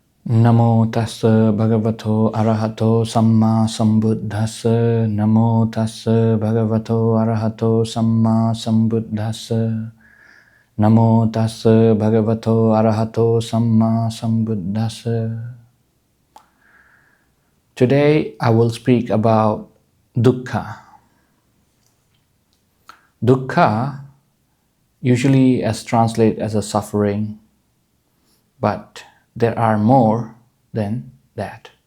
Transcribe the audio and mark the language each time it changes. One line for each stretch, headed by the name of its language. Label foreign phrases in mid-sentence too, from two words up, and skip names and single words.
Pali: Namo tassa bhagavato arahato samma sambuddhassa. Namo tassa bhagavato arahato samma sambuddhassa. Namo tassa bhagavato arahato samma sambuddhassa.
English: Today I will speak about dukkha. Dukkha usually is translated as a suffering, but there are more than that.